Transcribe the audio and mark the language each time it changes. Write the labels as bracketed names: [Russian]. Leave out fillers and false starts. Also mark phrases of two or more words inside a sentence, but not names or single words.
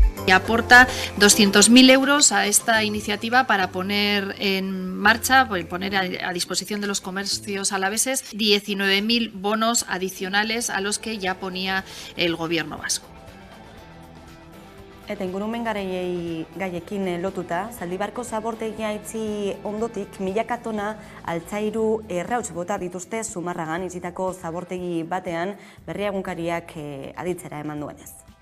[Spanish] que aporta 200.000 euros a esta iniciativa para poner en marcha, poner a disposición de los comercios alaveses 19.000 bonos adicionales a los que ya ponía el Gobierno vasco. [Basque] Eta ingurumen gaiekin lotuta, Zaldibarko zabortegia itxi ondotik milaka tona altzairu errauts bota dituzte Zumarragan itzitako zabortegi batean Berria egunkariak aditzera eman duenez.